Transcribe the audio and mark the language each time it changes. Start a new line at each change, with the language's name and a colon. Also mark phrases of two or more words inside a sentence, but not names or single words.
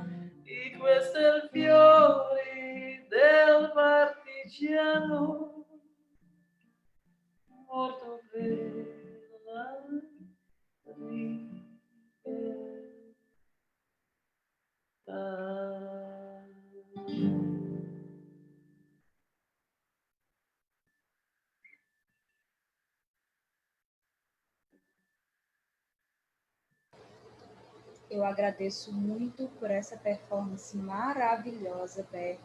Italian: E questo è il fiore del partigiano, morto per la libertà.
Portuguese: Eu agradeço muito por essa performance maravilhosa, Berg.